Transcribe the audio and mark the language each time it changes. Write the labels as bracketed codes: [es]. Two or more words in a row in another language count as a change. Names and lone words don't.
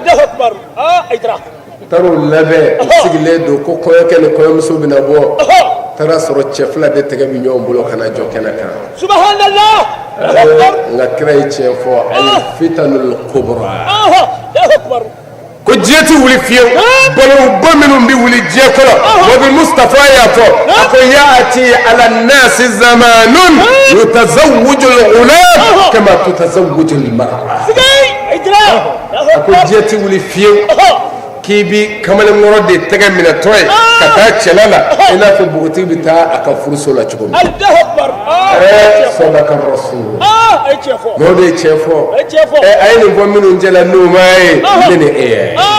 [bm] taar'o labɛn u sigilen don ko kɔɲɔkɛ ni kɔɲɔmuso bɛna bɔ taara sɔrɔ cɛ fila de tɛgɛ bɛ ɲɔgɔn bolo ka na jɔ kɛnɛ kan nka kira ye tiɲɛ fɔ [ar] الفتن الكبرى [bm] ko diɲɛ ti wuli fiyewu balawba minnu bɛ wuli diɲɛ kɔnɔ wa bi Mustafa y'a fɔ a ko [ar] يأتي على الناس زمان يتزوج الغلام كما تتزوج المرأة [bm] a ko diɲɛ ti wuli fiyewu k'i bi kamalenkɔrɔ de tɛgɛ minɛtɔ ye ka taa cɛla la i n'a fɔ npogotigi bɛ taa a ka furuso la cogo min [ar] صدق رسول [bm] n'o de ye tiɲɛ fɔ a ye nin fɔ minnu cɛla n'o ma ye ne ni e ye